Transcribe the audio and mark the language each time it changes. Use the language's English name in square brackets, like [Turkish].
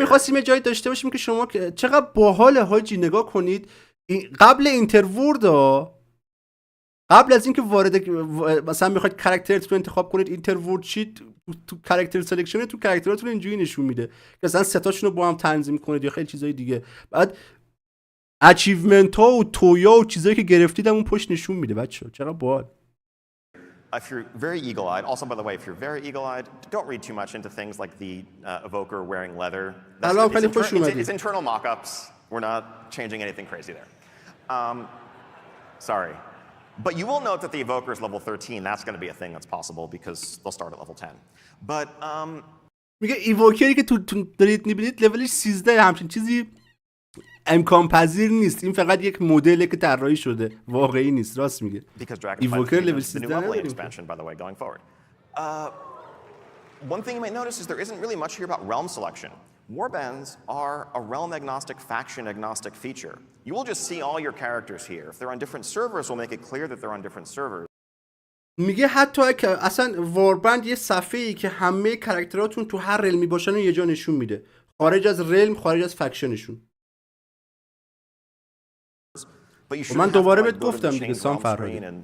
[Persian] می‌خواستیم یه جایی داشته باشیم که شما چقدر باحال حاجی نگاه کنید قبل اینترورد قبل از اینکه وارد مثلا میخواید کاراکترتون رو انتخاب کنید اینترورد شید تو کاراکتر سلکشن تو کاراکتراتون اینجوری نشون میده که مثلا ستاشون رو با هم تنظیم کنید یا خیلی چیزای دیگه بعد اچیومنت ها و تویا و چیزایی که گرفتید اون پشت نشون میده بچه‌ها چقدر باحال. [English] If you're very eagle-eyed, also by the way, if you're very eagle-eyed, don't read too much into things like the evoker wearing leather. It's internal mock-ups. We're not changing anything crazy there. Sorry. But you will note that the evoker is level 13. That's going to be a thing that's possible because they'll start at level 10. But [Persian] میگه ایووکری که تو دارید میبینید لولش 13 همچین چیزی امکان پذیر نیست. این فقط یک مدله که طراحی شده، واقعی نیست. راست میگه. ایووکر لول 13 [English] expansion by the way going forward. One thing you might notice is there isn't really much here about realm selection. Warbands are a realm agnostic, faction agnostic feature. You will just see all your characters here. If they're on different servers, we'll make it clear that they're on different servers. [Persian] میگه حتی اگه اصلا واربند یه صفحه‌ای که همه کاراکتراتون تو هر رلمی باشن یه جا نشون میده. خارج از رلم، خارج از فکشنشون. من دوباره بهت گفتم دیگه سام فرهادی.